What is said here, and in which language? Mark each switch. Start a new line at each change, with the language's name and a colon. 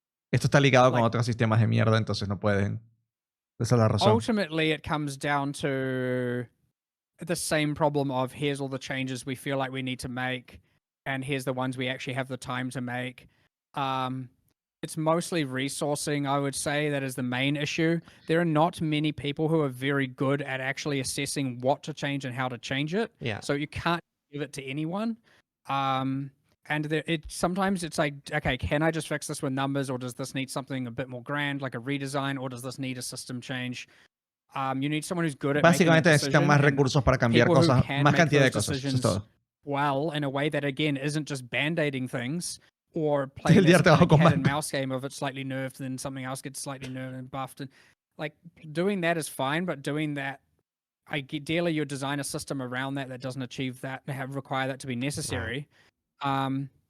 Spanish: esto está ligado con otros sistemas de mierda, entonces no pueden. Esa es la razón.
English: Ultimately, it comes down to the same problem of here's all the changes we feel like we need to make, and here's the ones we actually have the time to make. It's mostly resourcing, I would say, that is the main issue. There are not many people who are very good at actually assessing what to change and how to change it. Yeah. So you can't give it to anyone. And sometimes it's like, okay, can I just fix this with numbers, or does this need something a bit more grand, like a redesign, or does this need a system change? You need someone who's good at
Spanish: básicamente necesitan más recursos para cambiar cosas, más cantidad de cosas. Eso es todo.
English: Well, in a way that again isn't just band-aiding things or playing this cat and mouse game of it's slightly nerfed, then something else gets slightly nerfed and buffed, and like doing that is fine, but doing that, ideally you design a system around that doesn't achieve that, require that to be necessary. Right.